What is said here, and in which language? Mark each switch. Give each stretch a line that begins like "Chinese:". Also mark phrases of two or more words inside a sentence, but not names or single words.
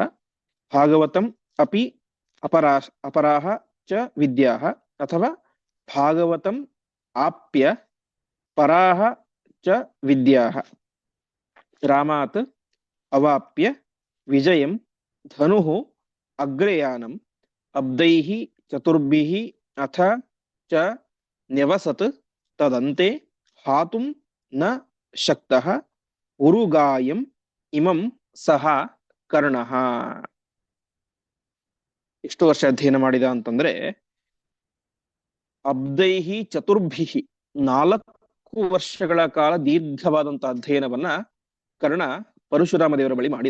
Sanskrit: ಭಾಗವತಂ ಅಪಿ ಅಪರಾಹ ಚ ವಿದ್ಯಾಃ, ಅಥವಾ ಭಾಗವತಂ ಆಪ್ಯ ಪರಾಹ ಚ ವಿದ್ಯಾಃ. ರಾಮಾತ್ ಅವಾಪ್ಯ ವಿಜಯಂ ಧನುಃ ಅಗ್ರಯಾನಂ ಅಬ್ದೈಃ ಚತುರ್ಭಿಃ ಅಥ ಚ ನ್ಯವಸತ್ ತದಂತೆ ಹಾತುಂ ನ ಶಕ್ತಃ ಉರುಗಾಯಂ ಇಮಂ ಸಹ ಕರ್ಣಃ.
Kannada: ಎಷ್ಟು ವರ್ಷ ಅಧ್ಯಯನ ಮಾಡಿದ ಅಂತಂದ್ರೆ
Sanskrit: ಅಬ್ದೈಹಿ ಚತುರ್ಭಿಹಿ
Kannada: 4 ವರ್ಷಗಳ ಕಾಲ ದೀರ್ಘವಾದಂತಹ ಅಧ್ಯಯನವನ್ನ ಕರ್ಣ ಪರಶುರಾಮ ದೇವರ ಬಳಿ ಮಾಡಿದ.